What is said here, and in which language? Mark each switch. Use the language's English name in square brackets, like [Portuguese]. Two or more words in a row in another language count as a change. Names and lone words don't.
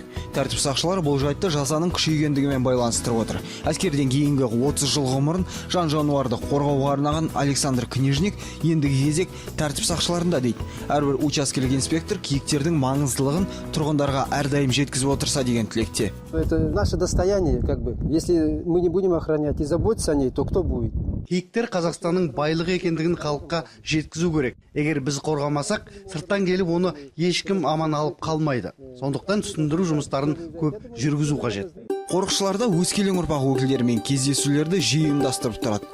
[Kazakh] Тәртіп сақшылары бұл жайтты жазаның күшейгендігімен байланыстырып отыр. Әскерден кейінгі 30 жыл ғұмырын жан-жануарды қорғауға арнаған Александр Книжник ендігі кезек тәртіп сақшыларында дейді. Әрбір учаскелік инспектор киіктердің маңыздылығын тұрғындарға әрдайым жеткізіп отырса деген тілекте. [Russian] Это наше достояние, как бы. Если мы не будем охранять и заботиться о ней, то кто будет? [Kazakh] Киіктер Қазақстанның байлығы екендігін халыққа жеткізу керек. Егер біз қорғамасақ, сырттан келіп оны ешкім аман алып қалмайды. Сондықтан түсіндіру жұмыстарын көп жүргізу қажет. Қорықшыларда өскелең ұрпақ өкілдерімен кездесулерді жиі ұйымдастырып тұрады.